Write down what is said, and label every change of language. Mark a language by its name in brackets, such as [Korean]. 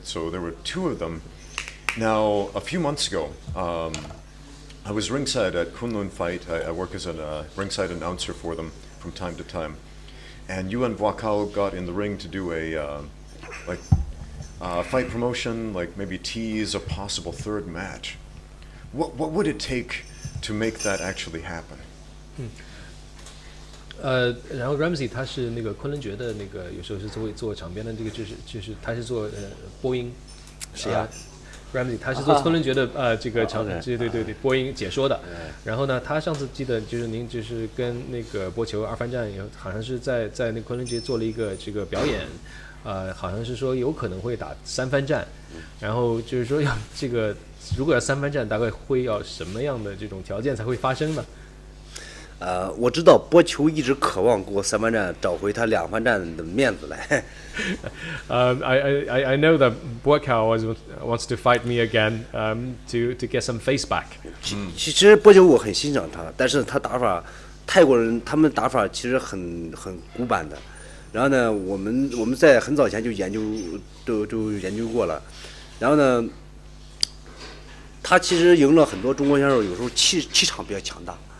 [English] So there were 2 of them. Now, a few months ago, I was ringside at Kunlun Fight. I work as a ringside announcer for them. from time to time. And you and Blackout got in the ring to do a fight promotion, like maybe tease a possible third match. What would it take to make that actually happen? [Chinese] 然后 Ramsey 他是那个昆仑决的那个，有时候是做场边的这个，就是他是做播音，是呀。 Ramsey 他是做昆仑决的这个对播音解说的。然后呢，他上次记得就是您就是跟那个波球二番战，好像是在那昆仑决做了一个这个表演，好像是说有可能会打三番战，然后就是说要这个如果要三番战，大概会要什么样的这种条件才会发生呢？我知道波球一直渴望过三番战找回他两番战的面子来。 [English] I know that Blackout wants to fight me again to get some face back. [Chinese] 其实波球我很欣赏他，但是他打法，泰国人他们打法其实很古板的。然后呢，我们在很早前就研究过了。然后呢，他其实赢了很多中国选手，有时候气场比较强大。